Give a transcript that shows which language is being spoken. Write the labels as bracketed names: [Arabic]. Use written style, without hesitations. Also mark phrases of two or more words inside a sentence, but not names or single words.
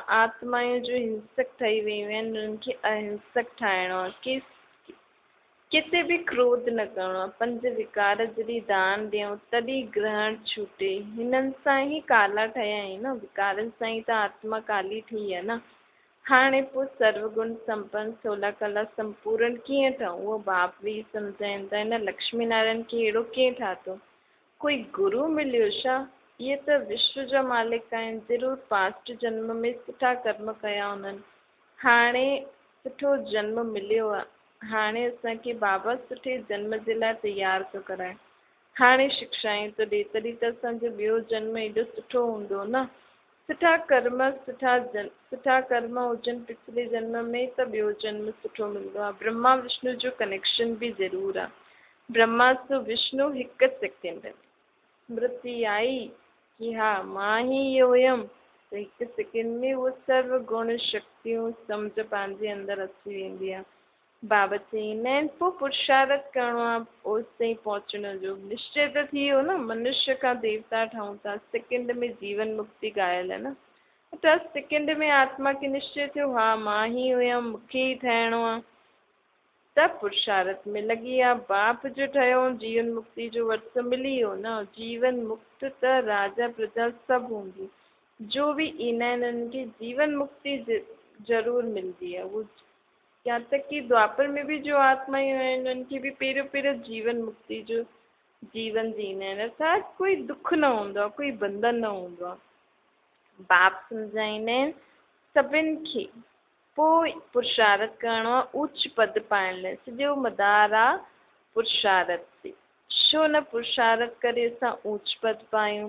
[Sindhi] आत्माऊं जो हिंसक ठही वियूं आहिनि, उन्हनि खे अहिंसक ठाहिणो आहे। किथे बि क्रोध न करिणो आहे। 5 विकार जॾहिं दान ॾियूं तॾहिं ग्रहण छूटे। हिननि सां ई काला ठहिया आहियूं न, विकारनि सां ई त आत्मा काली ठही आहे न। हाणे पोइ सर्वगुण संपन्न 16 कला संपूर्ण कीअं ठहूं, उहो बाप बि सम्झाइनि था। हिन लक्ष्मी नारायण खे अहिड़ो कीअं ठातो? कोई गुरु मिलियो छा? इहे त विश्व जा मालिक आहिनि। ज़रूरु पास्ट जन्म में सुठा कर्म कया उन्हनि, हाणे सुठो जन्म मिलियो आहे। हाणे असांखे बाबा सुठे जन्म जे लाइ तयारु थो कराए। हाणे शिक्षायूं थो ॾिए, तॾहिं त असांजो ॿियो जन्म एॾो सुठो हूंदो न। सुठा कर्म हुजनि पिछले जन्म में त ॿियो जन्म सुठो मिलंदो आहे। ब्रह्मा विष्णु जो कनेक्शन बि ज़रूरु आहे। ब्रह्मा सो विष्णु 1 सेकेंड में मृत्यु आई कि हा मां ई इहो हुयमि, त 1 सेकेंड में उहो सर्व गुण शक्तियूं सम्झ पंहिंजे अंदरि अची वेंदी आहे। बाबा चईंदा आहिनि पोइ पुरुषार्थ करिणो आहे ओसि ताईं पहुचण जो। निश्चय त थी वियो न, मनुष्य खां देवता ठहूं था। सेकेंड में जीवन मुक्ति ॻाल्हि आहे न। त सेकेंड में आत्मा खे निश्चय थियो हा मां ई हुयमि, मूंखे ई ठहिणो आहे। त पुरुषार्थ में लॻी आहे। बाप जो ठहियो जीवन मुक्ति जो वरितो मिली वियो न। जीवन मुक्त त राजा प्रजा सभु हूंदी। जो बि ईंदा आहिनि उन्हनि खे जीवन मुक्ति ज़रूरु मिलंदी आहे। उहो या तक कि द्वापर में भी जो आत्मायूं आहिनि उनखे बि पहिरियों जीवन मुक्ति जो जीवन जीना आहिनि। अर्थात कोई दुख न हूंदो आहे, कोई बंधन न हूंदो आहे। बाप सम्झाईंदा आहिनि सभिनि खे पोइ पुरुषार्थ करिणो आहे उच्च पद पाइण लाइ। सॼो मदार आहे पुरुषार्थ ते। छो न पुरुषार्थ करे असां उच्च पद पायूं।